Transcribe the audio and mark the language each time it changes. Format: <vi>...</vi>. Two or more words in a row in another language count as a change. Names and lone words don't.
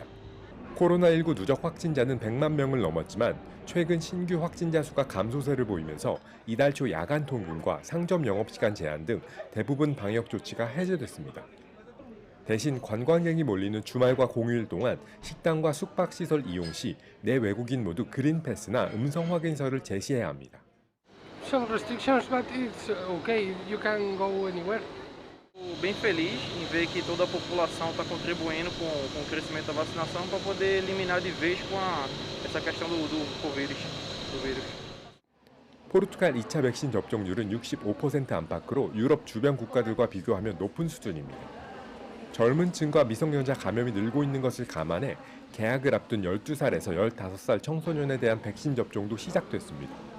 <ko>코로나19 누적 확진자는 100만 명을 넘었지만 최근 신규 확진자 수가 감소세를 보이면서 이달 초 야간 통근과 상점 영업시간 제한 등 대부분 방역 조치가 해제됐습니다. 대신 관광객이 몰리는 주말과 공휴일 동안 식당과 숙박시설 이용 시 내 외국인 모두 그린 패스나 음성 확인서를 제시해야 합니다.</ko> <en>Some restrictions, but it's okay. You can go anywhere.</en> <pt>Bem feliz em ver que toda a população está contribuindo com o crescimento da vacinação para poder eliminar de vez com essa questão do vírus.</pt> <ko>포르투갈 2차 백신 접종률은 65% 안팎으로 유럽 주변 국가들과 비교하면 높은 수준입니다. 젊은 층과 미성년자 감염이 늘고 있는 것을 감안해 개학을 앞둔 12살에서 15살 청소년에 대한 백신 접종도 시작됐습니다.</ko>